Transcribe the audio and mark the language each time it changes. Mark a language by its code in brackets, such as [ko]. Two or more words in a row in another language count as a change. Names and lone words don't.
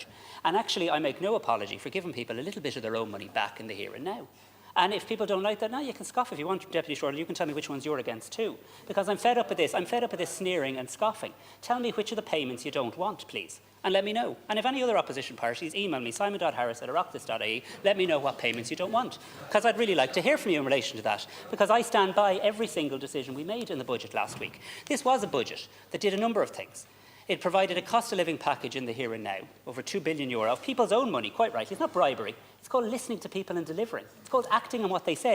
[en] And actually, I make no apology for giving people a little bit of their own money back in the here and now. And if people don't like that, now you can scoff if you want, Deputy Shortall. You can tell me which ones you're against too. Because I'm fed up with this. I'm fed up with this sneering and scoffing. Tell me which of the payments you don't want, please. And let me know. And if any other opposition parties email me, simon.harris@oireachtas.ie, let me know what payments you don't want. Because I'd really like to hear from you in relation to that. Because I stand by every single decision we made in the budget last week. This was a budget that did a number of things. It provided a cost of living package in the here and now, over €2 billion of people's own money, quite right. It's not bribery. It's called listening to people and delivering. It's called acting on what they said.